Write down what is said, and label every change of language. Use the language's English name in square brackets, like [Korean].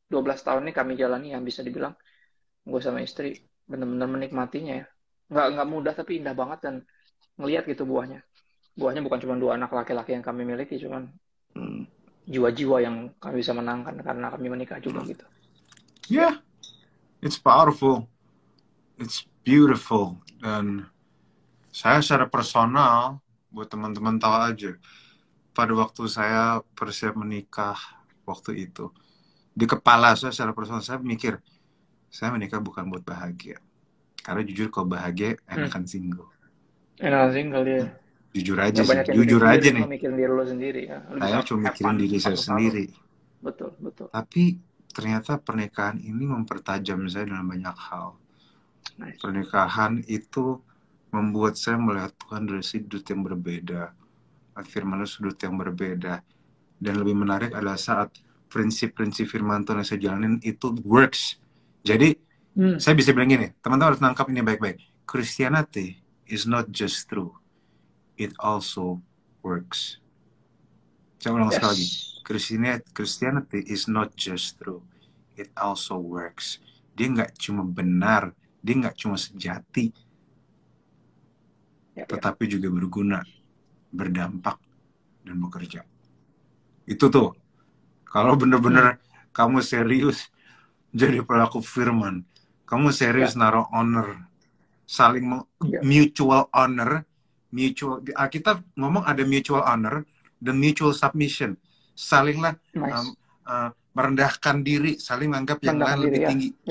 [Indonesian] 12 tahun ini kami jalani yang bisa dibilang gue sama istri benar-benar menikmatinya ya. Nggak mudah tapi indah banget, dan ngelihat gitu buahnya. Buahnya bukan cuma 2 anak laki-laki yang kami miliki, cuman jiwa-jiwa yang kami bisa menangkan karena kami menikah juga gitu. [English] Yeah, it's powerful, it's beautiful. [Indonesian] Dan saya secara personal, buat teman-teman tahu aja, pada waktu saya bersiap menikah waktu itu, di kepala saya secara personal saya mikir, saya menikah bukan buat bahagia. Karena jujur kalau bahagia enakan single. Enakan single ya. Jujur aja nih. Mikirin diri lo sendiri ya. Saya cuma mikirin diri saya sendiri. Betul. Tapi ternyata pernikahan ini mempertajam saya dalam banyak hal. [English] Nice. [Indonesian] Pernikahan itu membuat saya melihat Tuhan dari sudut yang berbeda, firman sudut yang berbeda. Dan lebih menarik adalah saat prinsip-prinsip firman Tuhan yang saya jalanin itu works. Jadi saya bisa bilang gini, teman-teman harus nangkap ini baik-baik. [English] Christianity is not just true, it also works. [Indonesian] Saya ulang sekali lagi. [English] Christianity is not just true, it also works. [Indonesian] Dia nggak cuma benar, dia nggak cuma sejati, tetapi juga berguna, berdampak, dan bekerja. Itu tuh, kalau bener-bener kamu serius jadi pelaku firman, kamu serius naruh honor, saling mutual honor, kita ngomong ada mutual honor dan mutual submission, salinglah merendahkan diri, saling menganggap yang lain lebih tinggi.